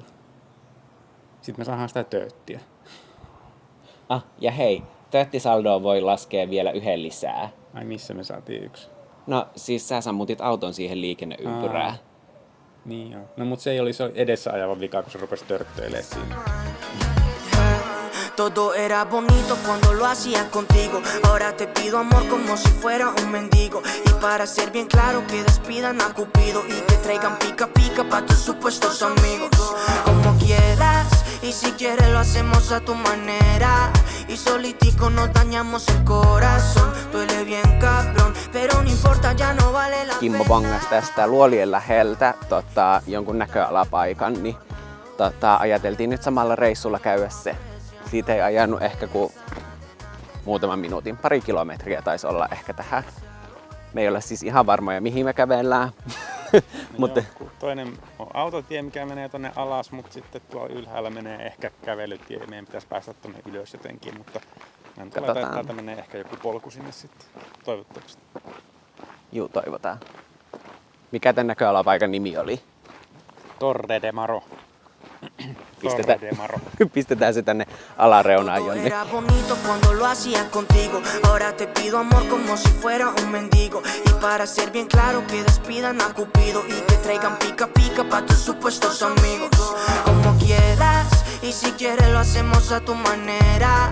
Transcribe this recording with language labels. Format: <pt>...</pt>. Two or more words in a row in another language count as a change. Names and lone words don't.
<fi>Sitten me saadaan sitä tööttiä. Ja hei, tööttisaldoa voi laskea vielä 1 lisää. Ai missä me saatiin 1? No siis sä sammutit auton siihen liikenneympyrään. Niin joo. No mut se ei olisi edessä ajava vika, kun se rupesi törttöilemään siinä.</fi> <es>Todo era bonito cuando lo hacía contigo. Ahora te pido amor como si fuera un mendigo. Y para ser bien claro que despidan a Cupido y te traigan pica pica pa' tus supuestos amigos. Como quieras y si quieres lo hacemos a tu manera. Y solitico nos dañamos el corazón. Duele bien cabrón, pero no importa, ya no vale la</es> <fi>Kimmo</fi> <es>pena.</es> <fi>bongas tästä Luolien läheltä jonkun näköalapaikan, niin ajateltiin nyt samalla reissulla käydä se. Siitä ei ajanut ehkä kuin muutaman minuutin, 2 kilometriä taisi olla ehkä tähän. Me ei ole siis ihan varmoja mihin me kävellään. Mutta Toinen on autotie, mikä menee tonne alas, mutta sitten tuolla ylhäällä menee ehkä kävelytie. Meidän pitäisi päästä tonne ylös jotenkin, mutta täältä menee ehkä joku polku sinne sitten, toivottavasti. juu, toivotaan. Mikä tämän näköalapaikan nimi oli? Torre de Maro. Pistetään se tänne alareunaan</fi> <es>Todo</es> <fi>jonne.</fi> <es>era bonito cuando lo hacía contigo. Ahora te pido amor como si fuera un mendigo. Y para ser bien claro que despidan a Cupido y te traigan pica pica pa' tus supuestos amigos. Como quieras y si quieres lo hacemos a tu manera.</es>